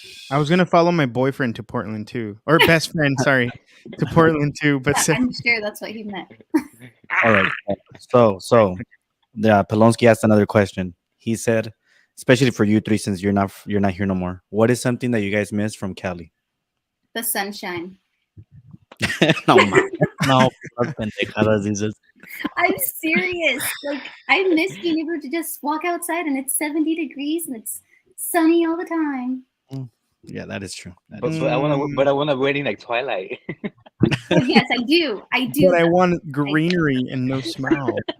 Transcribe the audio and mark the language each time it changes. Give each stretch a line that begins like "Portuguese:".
English: I was gonna follow my boyfriend to Portland too, or best friend, sorry, to Portland too. But Yeah, I'm sure that's what he meant. All right. So Polonsky asked another question. He said, especially for you three, since you're not here no more. What is something that you guys miss from Cali? The sunshine. No, man.
Spanish: No, las pendejadas dices.
English: I'm serious. Like I miss being able to just walk outside and it's 70 degrees and it's sunny all the time. Yeah, that is true. That But is I want to waiting like Twilight. Oh, yes, I do. I do. But I want greenery and no smell.